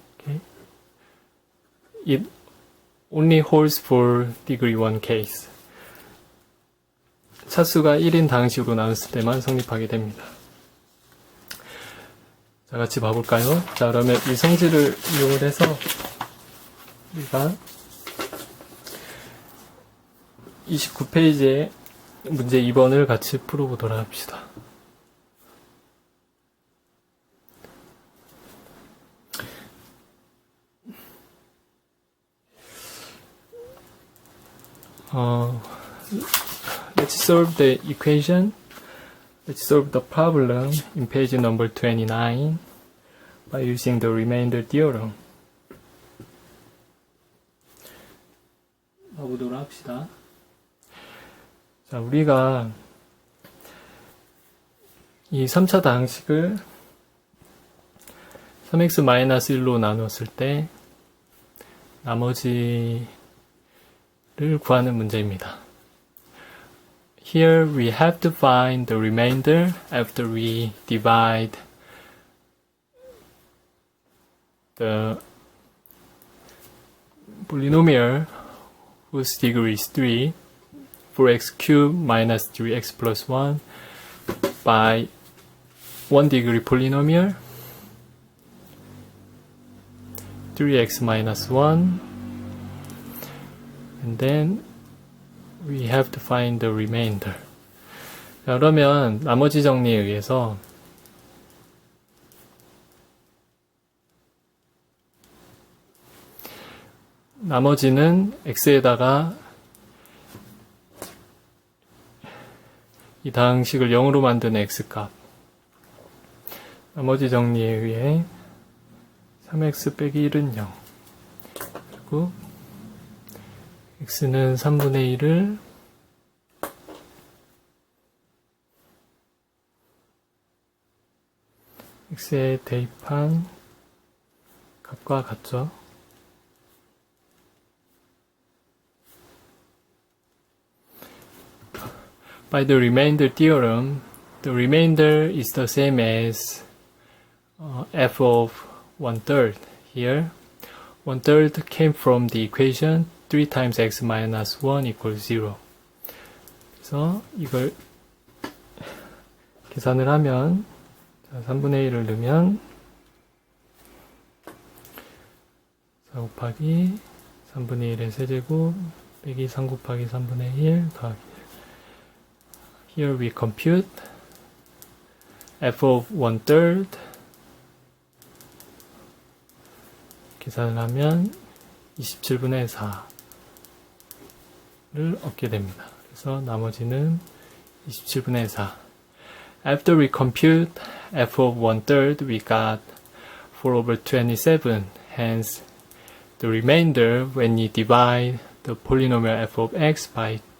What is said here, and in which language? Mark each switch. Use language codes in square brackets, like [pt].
[en] Okay, it only holds for degree 1 case. [ko] 차수가 1인 다항식으로 나눴을 때만 성립하게 됩니다. 자, 같이 봐볼까요? 자, 그러면 이 성질을 이용을 해서 우리가 29페이지에 문제 2번을 같이 풀어보도록 합시다. [en] Let's solve the equation. Let's solve the problem in page number 29 by using the remainder theorem. [ko] 봐보도록 합시다. 자, 우리가 이 3차 다항식을 3x-1로 나눴을 때 나머지를 구하는 문제입니다. [en] Here we have to find the remainder after we divide the polynomial whose degree is 3, 4x cubed minus 3x plus 1 by 1 degree polynomial 3x minus 1, and then we have to find the remainder. [ko] 자, 그러면 나머지 정리에 의해서 나머지는 x에다가 이 다항식을 0으로 만드는 x값, 나머지 정리에 의해 3x 빼기 1은 0, 그리고 x는 3분의 1을 x에 대입한 값과 같죠. [en] By the remainder theorem, the remainder is the same as f of 1/3 here. 1/3 came from the equation 3 times x minus 1 equals 0. [ko] 그래서 이걸 계산을 하면 3분의 1을 넣으면 4 곱하기 3분의 1의 세제곱 빼기 3 곱하기 3분의 1 더하기 1. [en] Here we compute f of 1/3. [ko] 계산을 하면 27분의 4를 얻게 됩니다. 그래서 나머지는 27분의 4. [en] After we compute f of 1/3, we got 4/27. Hence, the remainder when you divide the polynomial f of x by